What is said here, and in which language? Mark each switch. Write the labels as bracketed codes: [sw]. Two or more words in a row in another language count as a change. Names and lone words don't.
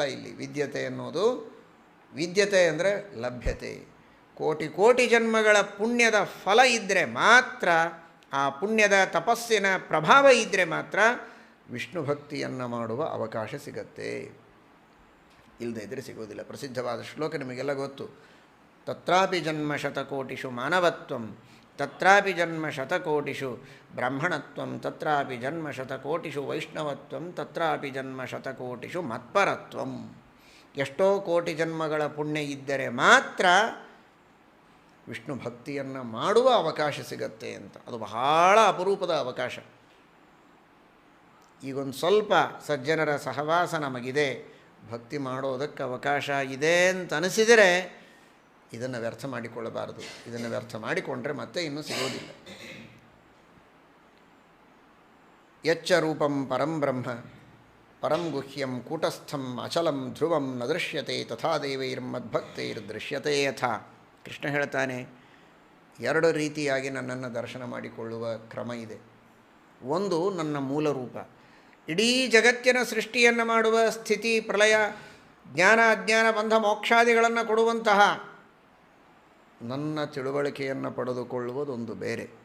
[kn] ಇಲ್ಲಿ ವಿದ್ಯತೆ ಎನ್ನುವುದು, ವಿದ್ಯತೆ ಅಂದರೆ ಲಭ್ಯತೆ. ಕೋಟಿ ಕೋಟಿ ಜನ್ಮಗಳ ಪುಣ್ಯದ ಫಲ ಇದ್ದರೆ ಮಾತ್ರ, ಆ ಪುಣ್ಯದ ತಪಸ್ಸಿನ ಪ್ರಭಾವ ಇದ್ದರೆ ಮಾತ್ರ ವಿಷ್ಣು ಭಕ್ತಿಯನ್ನು ಮಾಡುವ ಅವಕಾಶ ಸಿಗತ್ತೆ. ಇಲ್ಲದೇ ಇದ್ದರೆ ಸಿಗೋದಿಲ್ಲ. ಪ್ರಸಿದ್ಧವಾದ ಶ್ಲೋಕ ನಿಮಗೆಲ್ಲ ಗೊತ್ತು. [sa] ತತ್ರಾಪಿ ಜನ್ಮ ಶತಕೋಟಿಷು ಮಾನವತ್ವಂ, ತತ್ರಾಪಿ ಜನ್ಮ ಶತಕೋಟಿಷು ಬ್ರಾಹ್ಮಣತ್ವಂ, ತತ್ರಾಪಿ ಜನ್ಮ ಶತಕೋಟಿಷು ವೈಷ್ಣವತ್ವಂ, ತತ್ರಾಪಿ ಜನ್ಮ ಶತಕೋಟಿಷು ಮತ್ಪರತ್ವಂ. [kn] ಎಷ್ಟೋ ಕೋಟಿ ಜನ್ಮಗಳ ಪುಣ್ಯ ಇದ್ದರೆ ಮಾತ್ರ ವಿಷ್ಣು ಭಕ್ತಿಯನ್ನು ಮಾಡುವ ಅವಕಾಶ ಸಿಗತ್ತೆ ಅಂತ. ಅದು ಬಹಳ ಅಪರೂಪದ ಅವಕಾಶ. ಈಗೊಂದು ಸ್ವಲ್ಪ ಸಜ್ಜನರ ಸಹವಾಸ ನಮಗಿದೆ, ಭಕ್ತಿ ಮಾಡೋದಕ್ಕೆ ಅವಕಾಶ ಇದೆ ಅಂತ ಅನಿಸಿದರೆ ಇದನ್ನು ವ್ಯರ್ಥ ಮಾಡಿಕೊಳ್ಳಬಾರದು. ಇದನ್ನು ವ್ಯರ್ಥ ಮಾಡಿಕೊಂಡ್ರೆ ಮತ್ತೆ ಇನ್ನೂ ಸಿಗೋದಿಲ್ಲ. [sa] ಯಚ್ಚ ರೂಪಂ ಪರಂ ಬ್ರಹ್ಮ ಪರಂ ಗುಹ್ಯಂ ಕೂಟಸ್ಥಂ ಅಚಲಂ ಧ್ರುವಂ ನ ದೃಶ್ಯತೆ ತಥಾ ದೇವೈರ್ಮದ್ಭಕ್ತೈರ್ದೃಶ್ಯತೆ ಯಥಾ. [kn] ಕೃಷ್ಣ ಹೇಳ್ತಾನೆ, ಎರಡು ರೀತಿಯಾಗಿ ನನ್ನನ್ನು ದರ್ಶನ ಮಾಡಿಕೊಳ್ಳುವ ಕ್ರಮ ಇದೆ. ಒಂದು ನನ್ನ ಮೂಲ ರೂಪ, ಇಡೀ ಜಗತ್ತಿನ ಸೃಷ್ಟಿಯನ್ನು ಮಾಡುವ ಸ್ಥಿತಿ ಪ್ರಳಯ ಜ್ಞಾನ ಅಜ್ಞಾನ ಬಂಧ ಮೋಕ್ಷಾದಿಗಳನ್ನು ಕೊಡುವಂತಹ ನನ್ನ ತಿಳುವಳಿಕೆಯನ್ನು ಪಡೆದುಕೊಳ್ಳುವುದೊಂದು ಬೇರೆ.